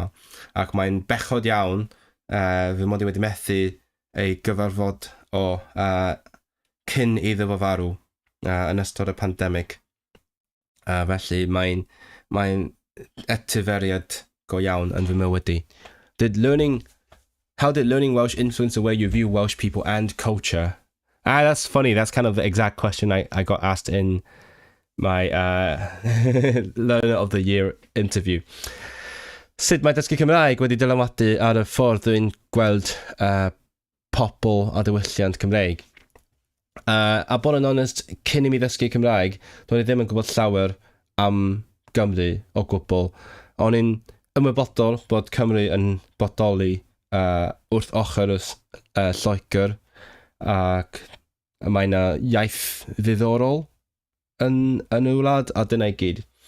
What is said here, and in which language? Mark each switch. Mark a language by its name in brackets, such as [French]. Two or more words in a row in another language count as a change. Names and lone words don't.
[Welsh] Ac mae'n bechod iawn, fy mod I wedi methu ei gyfarfod o cyn iddo fo farw yn ystod y pandemig. Felly, mae'n etiferiad go iawn yn fy mywyd I. [English] How did learning Welsh influence the way you view Welsh people and culture? That's funny. That's kind of the exact question I got asked in my Learner of the Year interview. [Welsh] Sut mae dysgu Cymraeg wedi dylanwadu ar y ffordd dwi'n gweld pobl a diwylliant Cymreig? A bod yn honest, cyn I mi ddysgu Cymraeg, do'n I ddim yn gwybod llawer am Gymru o gwbl. O'n i'n ymwybodol bod Cymru yn bodoli wrth ochr y Lloegr, ac mae yna iaith ddiddorol yn y wlad, a dyna I gyd.